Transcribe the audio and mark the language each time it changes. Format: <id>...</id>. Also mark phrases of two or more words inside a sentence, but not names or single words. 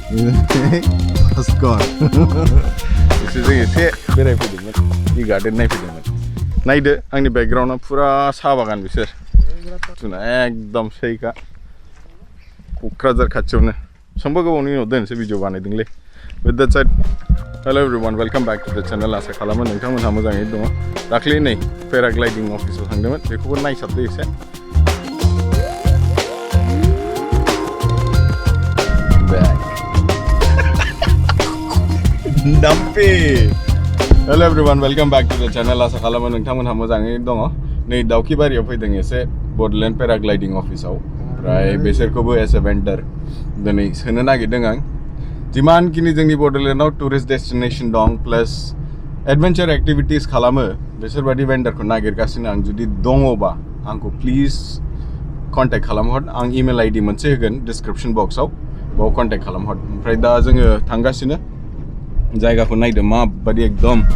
<brx>बिसोरजों एसे बेरायफैदोंमोन बे गार्डेन नायफैदोंमोन नायदो आंनि बेकग्राउन्डआ फुरा साहा बागान बिसोर एकदम सैखा क'क्राझार खाथियावनो बेसेबांबा गोबावनि उनाव दोनसै भिडिअ बानायदोंलै</brx> <en>with that said hello everyone welcome back to the channel</en> <brx>आसा खालामो नोंथांमोनहा मोजाङै दङ दाख्लै नै पेराग्लाइडिं अफिसाव थांदोंमोन बेखौबो नायसाबदो एसे Dumpy.</brx> <en>Hello everyone, welcome back to the channel.</en> <brx>आसा खालामो नोंथांमोनहा मोजाङै दङ नै दाउखिबारियाव फैदों एसे बडलेण्ड पेराग्लाइडिं अफिसाव ओमफ्राय बिसोरखौबो एस ए भेन्डार दिनै सोनो नागिरदों आं जिमानखिनि जोंनि बडलेण्डआव</brx> <en>tourist destination</en> <brx>दं</brx> <en>plus adventure activities</en> <brx>खालामो बिसोरबादि भेन्डारखौ नागिरगासिनो आं जुदि दङबा आंखौ</brx> <en>please contact</en> <brx>खालामहर आं</brx> <en>email ID</en> <brx>मोनसे होगोन डिसक्रिप्सन बक्सआव बाव कन्टेक्ट खालामहर ओमफ्राय दा जोङो थांगासिनो जायगाखौ नायदो माबादि एकदम</brx>